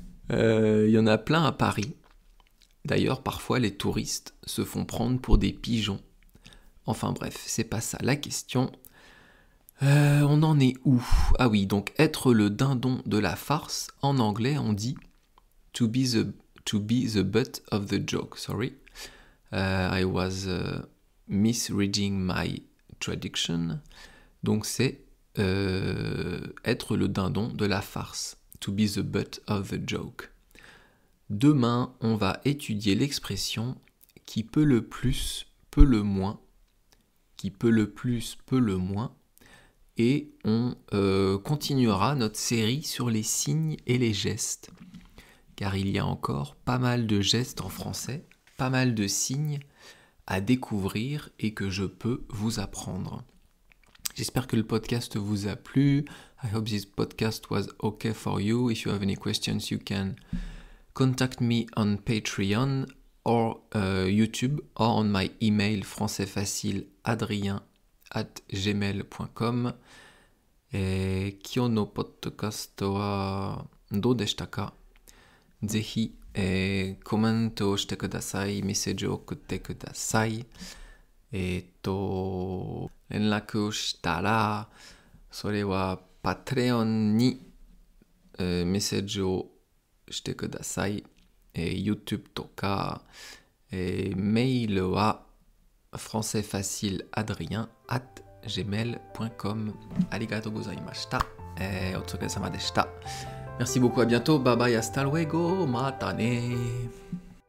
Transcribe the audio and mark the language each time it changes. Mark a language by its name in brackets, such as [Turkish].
[French] Il y en a plein à Paris. D'ailleurs, parfois, les touristes se font prendre pour des pigeons. Enfin bref, c'est pas ça la question. On en est où? Ah oui, donc être le dindon de la farce, en anglais, on dit [English] to be the butt of the joke. Sorry. I was misreading my traduction. [French] Donc c'est être le dindon de la farce. [English] To be the butt of the joke. [French] Demain, on va étudier l'expression qui peut le plus, peut le moins, qui peut le plus, peut le moins, et on continuera notre série sur les signes et les gestes, car il y a encore pas mal de gestes en français, pas mal de signes à découvrir et que je peux vous apprendre. J'espère que le podcast vous a plu. [English] I hope this podcast was okay for you. If you have any questions, you can contact me on Patreon or YouTube or on my email françaisfacileadrien@gmail.com. [Japanese] 今日のポッドキャストはどうでしたか？ぜひ、コメントをしてください。メッセージを送ってください。連絡をしたら、それはパトレオンに、メッセージをしてください。 YouTube とか、メールはfrançaisfacileadrien@gmail.com ありがとうございました。お疲れ様でした。 [French] Merci beaucoup, à bientôt, bye bye, hasta luego, [Japanese] またね。